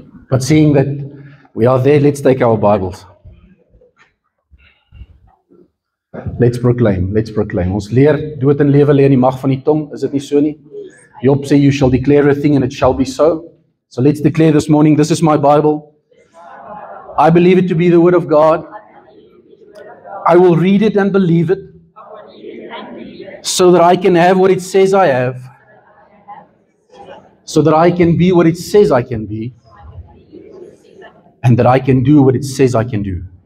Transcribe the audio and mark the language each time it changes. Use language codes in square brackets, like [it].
[en] But seeing that we are there, let's take our Bibles. Let's proclaim. [af] Ons leer, dood en lewe lê in die mag van die tong, is dit nie so nie? [en] Job sê, you shall declare a thing and it shall be so. So let's declare this morning, this is my Bible. I believe it to be the word of God. I will read it and believe it, so that I can have what it says I have, so that I can be what it says I can be, and that I can do what it says I can do.